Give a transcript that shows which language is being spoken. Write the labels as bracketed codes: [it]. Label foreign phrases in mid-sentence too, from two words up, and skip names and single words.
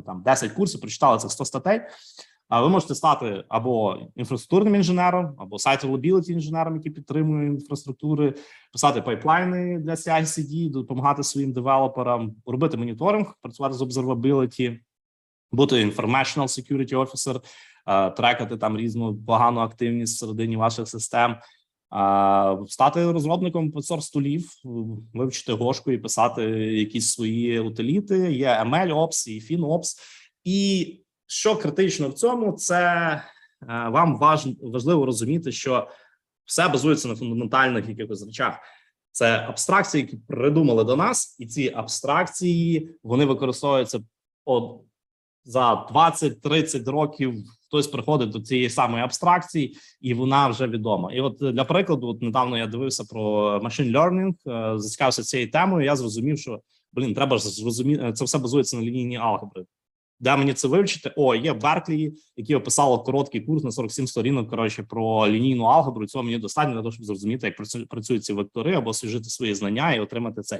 [uk] там 10 курсів, прочитали цих 100 статей, ви можете стати або інфраструктурним інженером, або сайт reliability інженером, який підтримує інфраструктури, писати пайплайни для CI/CD, допомагати своїм девелоперам, робити моніторинг, працювати з observability, бути [en] informational security officer, [uk] трекати там різну погану активність всередині ваших систем, стати розробником source тулів, вивчити гошку і писати якісь свої утиліти. Є ML-Ops і FinOps. І що критично в цьому, це вам важливо розуміти, що все базується на фундаментальних якихось речах. Це абстракції, які придумали до нас, і ці абстракції, вони використовуються за 20-30 років. Хтось приходить до цієї самої абстракції, і вона вже відома. І от для прикладу, недавно я дивився про [en] machine learning, [uk] зацікавився цією темою, я зрозумів, що, треба ж зрозуміти, це все базується на лінійній алгебри. Де мені це вивчити? Є в Берклі, які описали короткий курс на 47 сторінок, про лінійну алгебру. Цього мені достатньо для того, щоб зрозуміти, як працюють ці вектори, або освіжити свої знання і отримати цей.